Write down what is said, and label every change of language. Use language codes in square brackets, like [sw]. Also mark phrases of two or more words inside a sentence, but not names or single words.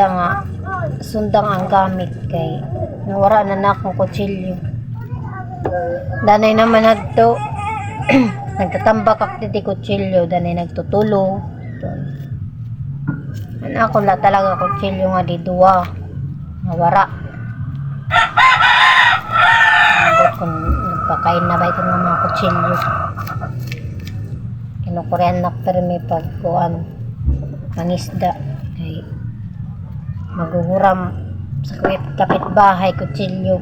[war] nga sundang ang gamit kay nawara na akong kutsilyo. Danay naman nagto nagtatambak ak diti kutsilyo, danay nagtutulo. Ako la talaga kutsilyo nga di duwa nawara. Kung nagpakain na ba itong mga kutsilyo, kinukurean na permi pagkuhan mangisda kay Maghuhuram sa kapitbahay, kutsilyo.